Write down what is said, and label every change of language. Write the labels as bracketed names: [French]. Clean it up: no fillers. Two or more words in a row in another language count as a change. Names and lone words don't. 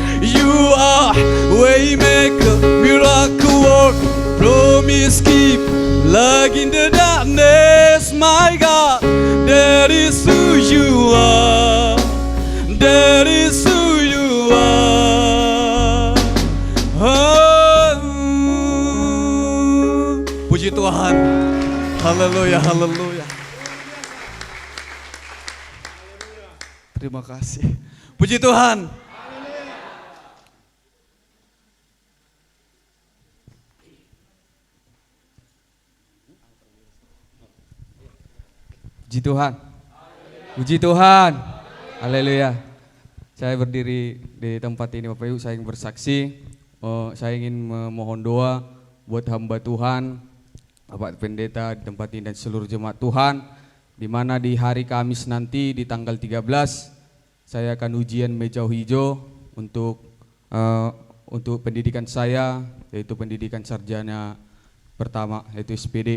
[English] You are waymaker, miracle worker, promise keeper, like in the darkness, my God, that is who you are. That is who you are. [Indonesian] Puji Tuhan. Haleluya, haleluya. Terima kasih. Puji Tuhan. Puji Tuhan. Puji Tuhan. Haleluya. Saya berdiri di tempat ini Bapak Ibu, saya ingin bersaksi. Saya ingin memohon doa buat hamba Tuhan, Bapak Pendeta di tempat ini dan seluruh jemaat Tuhan, di mana di hari Kamis nanti di tanggal 13 saya akan ujian meja hijau untuk pendidikan saya, yaitu pendidikan sarjana pertama, yaitu SPD.